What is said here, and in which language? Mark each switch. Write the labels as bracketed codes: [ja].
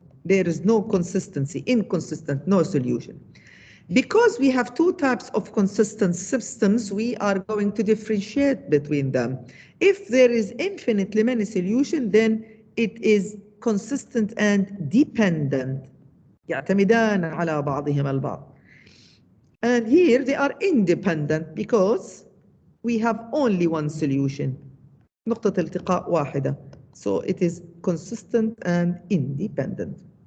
[en] There is no consistency, inconsistent, no solution. Because we have two types of consistent systems, we are going to differentiate between them. If there is infinitely many solutions, then it is consistent and dependent. [ar] يعتمدان على بعضهما البعض. [en] And here they are independent because we have only one solution. [ar] نقطة التقاء واحدة. [en] So it is consistent and independent.